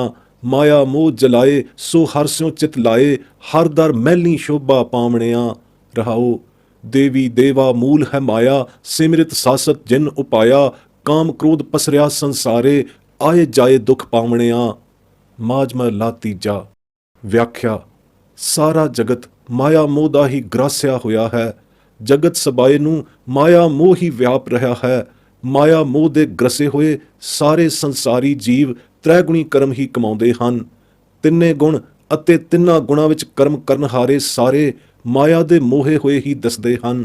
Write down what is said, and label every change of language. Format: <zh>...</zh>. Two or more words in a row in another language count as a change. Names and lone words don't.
<pa>ਮਾਇਆ ਮੋਹ ਜਲਾਏ ਸੋ ਹਰ ਸਿਉਂ ਚਿਤ ਲਾਏ, ਹਰ ਦਰ ਮੈਲੀ ਸ਼ੋਭਾ ਪਾਵਣਿਆ। ਰਹਾਓ ਦੇਵੀ ਦੇਵਾ ਮੂਲ ਹੈ ਮਾਇਆ, ਸਿਮਰਿਤ ਸਾਸਤ ਜਿਨ ਉਪਾਇਆ। ਕਾਮ ਕ੍ਰੋਧ ਪਸਰਿਆ ਸੰਸਾਰੇ, ਆਏ ਜਾਏ ਦੁਖ ਪਾਵਣਿਆ। ਮਾਜਮਾ ਲਾ ਤੀਜਾ। ਵਿਆਖਿਆ। ਸਾਰਾ ਜਗਤ ਮਾਇਆ ਮੋਹ ਦਾ ਹੀ ਗਰਾਸਿਆ ਹੋਇਆ ਹੈ। ਜਗਤ ਸਬਾਏ ਨੂੰ ਮਾਇਆ ਮੋਹ ਹੀ ਵਿਆਪ ਰਿਹਾ ਹੈ। ਮਾਇਆ ਮੋਹ ਦੇ ਗਰਸੇ ਹੋਏ ਸਾਰੇ ਸੰਸਾਰੀ ਜੀਵ ਤ੍ਰੈਗੁਣੀ ਕਰਮ ਹੀ ਕਮਾਉਂਦੇ ਹਨ। ਤਿੰਨੇ ਗੁਣ ਅਤੇ ਤਿੰਨਾਂ ਗੁਣਾਂ ਵਿੱਚ ਕਰਮ ਕਰਨ ਹਾਰੇ ਸਾਰੇ ਮਾਇਆ ਦੇ ਮੋਹੇ ਹੋਏ ਹੀ ਦੱਸਦੇ ਹਨ।</pa>